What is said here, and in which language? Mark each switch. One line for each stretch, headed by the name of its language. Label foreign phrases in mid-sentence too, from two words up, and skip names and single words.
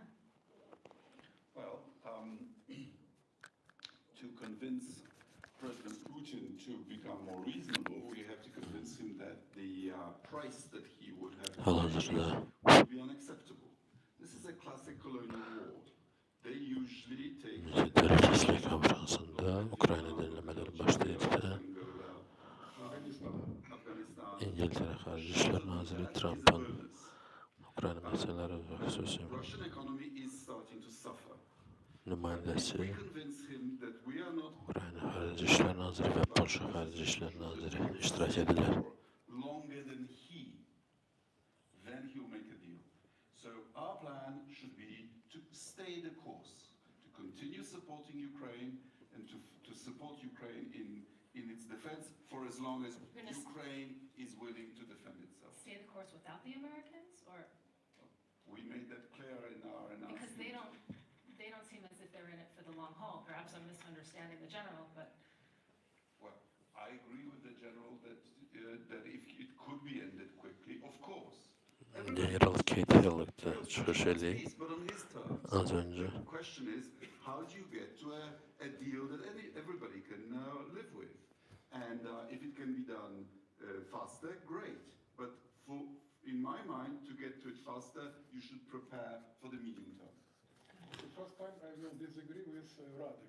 English: Well, to convince President Putin to become more reasonable, we have to convince him that the price that he would have to pay would be unacceptable. This is a classic colonial war. They usually take
Azerbaijani: Münxen təhlükəsizlik konfransında Ukrayna dinləmələri başlayıbdı. İngiltərə Xarici İşlər Naziri Trump'ın Ukrayna məsələləri və xüsusi nümayəndəsi Ukrayna Xarici İşlər Naziri və Polşa Xarici İşlər Naziri iştirak edirlər.
English: So our plan should be to stay the course, to continue supporting Ukraine and to support Ukraine in its defense for as long as Ukraine is willing to defend itself. Stay the course without the Americans, or? We made that clear in our announcement. Because they don't seem as if they're in it for the long haul. Perhaps I'm misunderstanding the general, but. Well, I agree with the general that if it could be ended quickly, of course.
Azerbaijani: General Kate Hillock'ta çıxış edib az önce.
English: The question is, how do you get to a deal that everybody can live with? And if it can be done faster, great. But in my mind, to get to it faster, you should prepare for the medium term. The first time I will disagree with Radek.